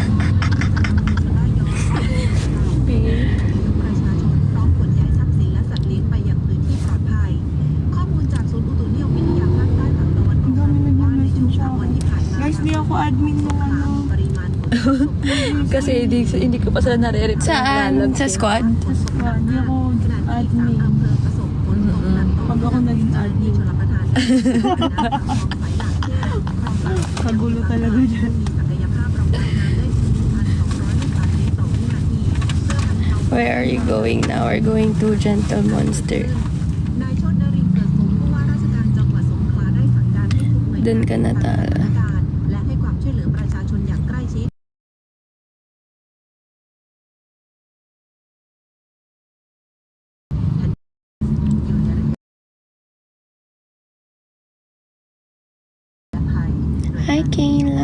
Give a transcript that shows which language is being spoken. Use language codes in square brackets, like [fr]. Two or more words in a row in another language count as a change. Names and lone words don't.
[th] ประชาชนพร้อมขนย้ายทรัพย์สินและสัตว์เลี้ยงไปยังพื้นที่ปลอดภัย ข้อมูลจากศูนย์อุตุนิยมวิทยาภาคใต้ฝั่งตะวันออกกล่าวว่าในช่วง3 วันที่ผ่านมา [tl] Guys, di ako admin ng ano. [th] ปริมาณฝนตก [tl] Kasi hindi ko pa sila nare-reply. Saan? Sa squad? Di ako [th] ขณะที่ [tl] admin. [th] 3 อำเภอประสบฝนตกหนักต่อ [tl] Pag ako naging [th] ที่ [tl] admin, [th] ชลประทานคลองสายหลักที่คลองหลัก [tl] kagulo talaga dyan. [th] มีศักยภาพรองรับน้ำได้ถึง 1,200 ลูกบาศก์เมตรต่อวินาทีเพื่อบรรเทา [en] Where are you going now? We're going to Gentle Monster. [th] นายชนนรินทร์เกิดสุขผู้ว่าราชการจังหวัดสงขลาได้สั่งการให้ทุกหน่วยงาน [tl] Dun ka na tala. [th] และให้ความช่วยเหลือประชาชนอย่างใกล้ชิดอยู่ในระยะภัย [en] Hi, Kayla.